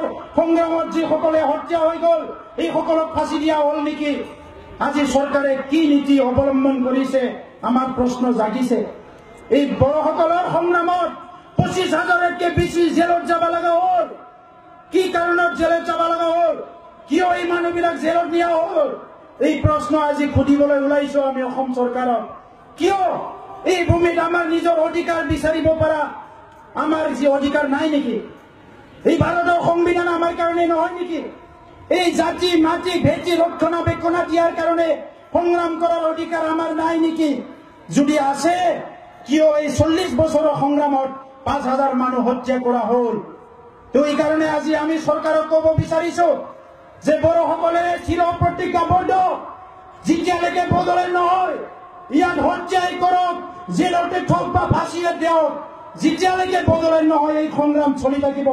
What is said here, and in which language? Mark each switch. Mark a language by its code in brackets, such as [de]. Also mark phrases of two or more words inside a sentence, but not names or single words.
[as] সংগ্ৰামত যিসকলে হত্যা হৈ গ'ল এইসকলক ফাঁচি দিয়া হ'ল নেকি আজি চৰকাৰে কি নীতি অৱলম্বন কৰিছে আমাৰ প্ৰশ্ন জাগিছে এই বড়োসকলৰ সংগ্ৰামত 25000তকৈ বেছি জেলত যাব লগা হ'ল কি কাৰণত জেলত যাব লগা হ'ল কিয় এই মানুহবিলাক জেলত নিয়া হ'ল এই প্ৰশ্ন আজি সুধিবলৈ ওলাইছো আমি অসম চৰকাৰক কিয় এই ভূমিত আমাৰ নিজৰ অধিকাৰ বিচাৰিব পৰা আমার যে অধিকার নাই নাকি? এই ভারতের সংবিধান আমার কারণে নহয় নাকি? এই জাতি মাটি ভেটি রক্ষণাবেক্ষণা দিয়ার কারণে সংগ্রাম করার অধিকার আমার নাই নাকি? যদি আছে কিয় এই 40 বছৰৰ সংগ্ৰামত 5000 মানুহ হত্যা কৰা হল? তো এই কারণে আজি আমি সরকারক কব বিচাৰিছো যে বড়সকলে চিৰ প্ৰতিজ্ঞাবদ্ধ, যেতিয়ালৈকে বদলে নহয় ইয়াত হত্যাই কৰক, জেলতে থক বা ফাঁচিয়ে দিয়ক, যেতিয়ালৈকে বদলে নহয় এই সংগ্ৰাম চলি থাকিব।